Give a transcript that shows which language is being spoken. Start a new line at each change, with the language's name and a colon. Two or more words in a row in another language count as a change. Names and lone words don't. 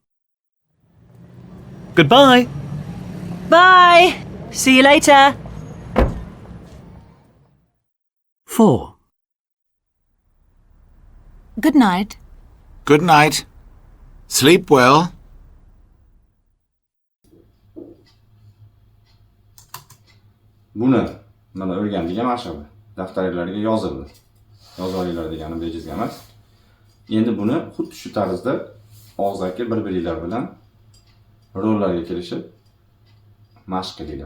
English: Goodbye. Bye. See you later. 4. Good night. Good night. Sleep well.
Uzbek: Buni mana o'rgandik ham ashaba. Daftarlarga yozildi. Yozib olinglar degani bejizga emas. Endi buni xuddi shu tarzda og'zaki bir-biringlar bilan rollarga kirishib mashq qilinglar.